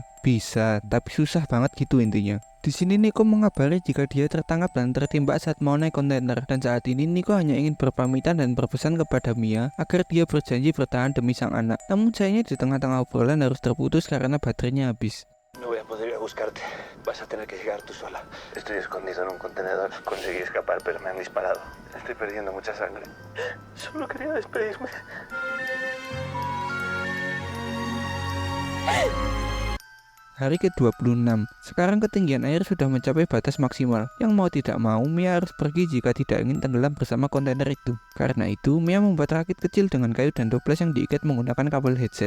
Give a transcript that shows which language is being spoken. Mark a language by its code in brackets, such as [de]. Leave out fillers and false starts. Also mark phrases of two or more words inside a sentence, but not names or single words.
[id] Bisa, tapi susah banget gitu intinya. Di sini Nico mengabari jika dia tertangkap dan tertimpa saat mau naik kontainer. Dan saat ini Nico hanya ingin berpamitan dan berpesan kepada Mia agar dia berjanji bertahan demi sang anak. Namun sayangnya di tengah-tengah obrolan harus terputus karena baterainya habis. [es] No voy a poder ir a buscarte. Vas a tener que llegar tú sola. Estoy escondido en un contenedor. Conseguí escapar, pero me han disparado. Estoy perdiendo mucha sangre. Solo quería despedirme. [id] Hari ke-26, sekarang ketinggian air sudah mencapai batas maksimal. Yang mau tidak mau, Mia harus pergi jika tidak ingin tenggelam bersama kontainer itu. Karena itu, Mia membuat rakit kecil dengan kayu dan toples yang diikat menggunakan kabel headset.